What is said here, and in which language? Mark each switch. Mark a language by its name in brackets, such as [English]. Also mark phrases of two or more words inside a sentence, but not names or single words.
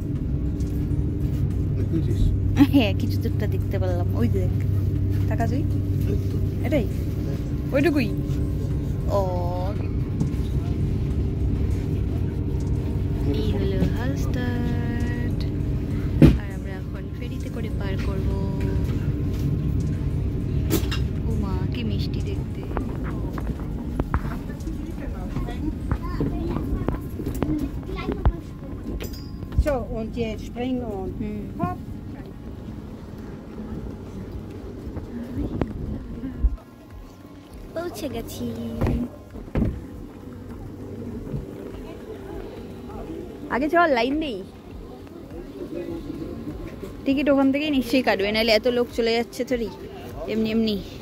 [Bangla] হ্যাঁ কিছু তো একটা দেখতে পারলাম, ওই দেখ টাকা তুই এটাই ওইটুকুই। ও এই হলো হালস্টাড, আর আমরা এখন ফেরিতে করে পার করব। ও মা কি মিষ্টি দেখতে। [German] So, und jetzt springen und hopp. [Bangla] পৌঁছে গেছি। আগে চল লাইন দেই, টিকিট ওখান থেকেই নিশ্চয়ই কাটবে, নাহলে এত লোক চলে যাচ্ছে তোরই এমনি এমনি।